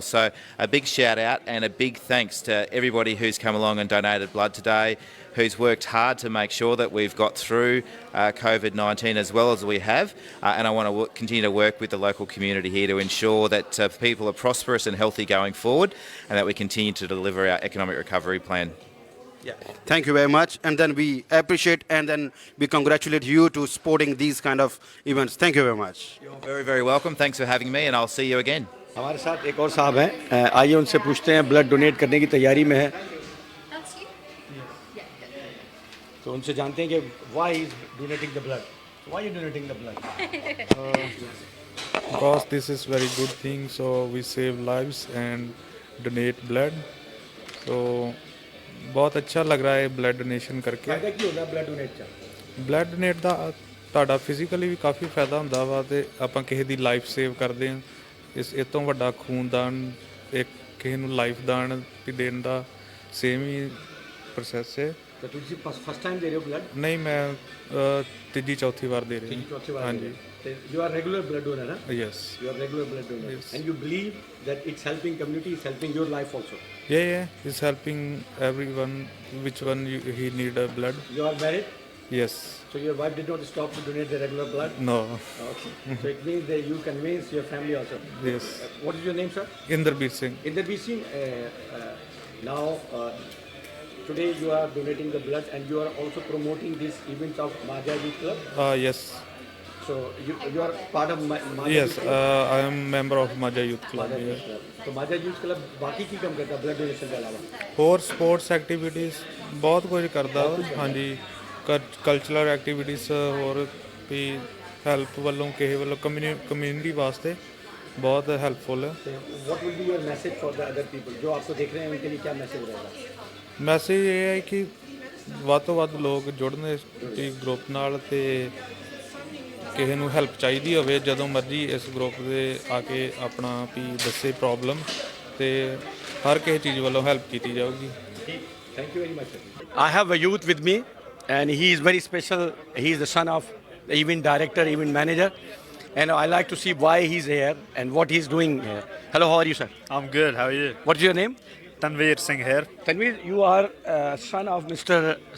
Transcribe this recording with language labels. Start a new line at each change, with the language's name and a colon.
English: So a big shout out and a big thanks to everybody who's come along and donated blood today, who's worked hard to make sure that we've got through COVID-19 as well as we have, and I want to continue to work with the local community here to ensure that people are prosperous and healthy going forward, and that we continue to deliver our economic recovery plan. Yeah. Thank you very much, and then we appreciate and then we congratulate you to supporting these kind of events. Thank you very much. You're very, very welcome. Thanks for having me, and I'll see you again.
Hindi: हमारे साथ एक और साहब हैं, आइए उनसे पूछते हैं, ब्लड डोनेट करने की तैयारी में है, तो उनसे जानते हैं कि
English: why is donating the blood? Why are you donating the blood? Because this is very good thing, so we save lives and donate blood.
Hindi: So बहुत अच्छा लग रहा है ब्लड डोनेशन करके।
Punjabi: फायदा ਕੀ ਹੁੰਦਾ ਬਲੱਡ ਡੋਨੇਟ ਚ? ਬਲੱਡ ਡੋਨੇਟ ਦਾ ਤੁਹਾਡਾ ਫਿਜ਼ੀਕਲੀ ਵੀ ਕਾਫੀ ਫਾਇਦਾ ਹੁੰਦਾ ਵਾ, ਤੇ ਆਪਾਂ ਕਿਸੇ ਦੀ ਲਾਈਫ ਸੇਵ ਕਰਦੇ ਹਾਂ। ਇਸ ਤੋਂ ਵੱਡਾ ਖੂਨਦਾਨ ਇੱਕ ਕਿਸੇ ਨੂੰ ਲਾਈਫ ਦਾਨ ਵੀ ਦੇਣ ਦਾ ਸੇਮ ਹੀ ਪ੍ਰੋਸੈਸ ਹੈ।
Hindi: तो ਤੁਸੀਂ फर्स्ट टाइम दे रहे हो ब्लड? नहीं, मैं तीजी चौथी बार दे रही हूँ। हाँ जी।
English: You are regular blood donor, huh? Yes. You are regular blood donor. Yes. And you believe that it's helping community, it's helping your life also. Yeah, it's helping everyone. Which one he need a blood? You are married? Yes. So your wife did not stop to donate the regular blood? No. Okay. So it means that you convince your family also. Yes. What is your name, sir? Inderbeer Singh. Inderbeer Singh. Now, today you are donating the blood and you are also promoting this event of Maja Youth Club? Yes. So you are part of Maja Yes, Youth Club? I am member of Maja Youth Club. Maja Youth Club.
Hindi: तो माजा youth club बाकी की काम करता blood donation के अलावा?
Punjabi: ਹੋਰ sports activities ਬਹੁਤ ਕੁਝ ਕਰਦਾ ਵਾ। ਹਾਂਜੀ, ਕਲਚਰਲ ਐਕਟੀਵਿਟੀਜ਼, ਹੋਰ ਵੀ ਹੈਲਪ ਵੱਲੋਂ ਕਿਸੇ ਵੱਲੋਂ ਕਮਿਊਨਿਟੀ ਵਾਸਤੇ
Hindi: बहुत हेल्पफुल है।
English: What will be your message for the other people
Hindi: जो आपको देख रहे हैं उनके लिए क्या मैसेज रहेगा?
Punjabi: ਮੈਸੇਜ ਇਹ ਹੈ ਕਿ ਵੱਧ ਤੋਂ ਵੱਧ ਲੋਕ ਜੁੜਨ ਇਸ ਗਰੁੱਪ ਨਾਲ, ਤੇ ਕਿਸੇ ਨੂੰ ਹੈਲਪ ਚਾਹੀਦੀ ਹੋਵੇ ਜਦੋਂ ਮਰਜ਼ੀ ਇਸ ਗਰੁੱਪ ਦੇ ਆ ਕੇ ਆਪਣਾ ਵੀ ਦੱਸੇ ਪ੍ਰੋਬਲਮ, ਤੇ ਹਰ ਕਿਸੇ ਚੀਜ਼ ਵੱਲੋਂ ਹੈਲਪ ਕੀਤੀ ਜਾਊਗੀ।
English: Thank you very much. I have a youth with me and he is very special. He is the son of the event director, event manager, and I like to see why he's here and what he's doing here. Hello, how are you, sir? I'm good. How are you? What's your name? Tanveer Singh here. Tanveer, you are son of Mr.